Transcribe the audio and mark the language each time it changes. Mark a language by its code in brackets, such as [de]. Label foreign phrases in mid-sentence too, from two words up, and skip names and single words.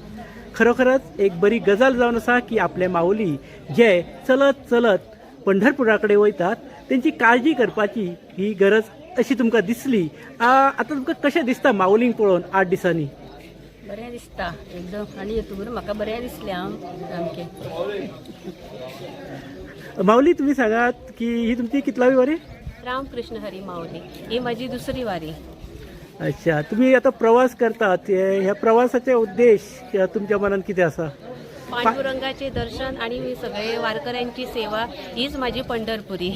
[kok] खरोखरच एक बरी गजाल जावन आसा की आपले माऊली जे चलत चलत पंढरपुराकडे वयतात त्यांची काळजी करपाची ही गरज अशी तुमकां दिसली. आता तुमकां कशें दिसता माऊलींक पळोवन 8 दिसांनी? बरें दिसता एकदम, आनी येतून म्हाका बरें दिसलें हांव सामकें. माऊली, तुम्ही सांगात की ही तुमची कितलावी वारी? [mr] रामकृष्ण हरी माऊली ही माझी दुसरी वारी. अच्छा. [kok] तुम्ही आता प्रवास करतात, ह्या प्रवासाचे उद्देश तुमच्या मनात किती असा? [mr] पांडुरंगाचे दर्शन आणि सगळे वारकऱ्यांची सेवा हीच माझी पंढरपुरी.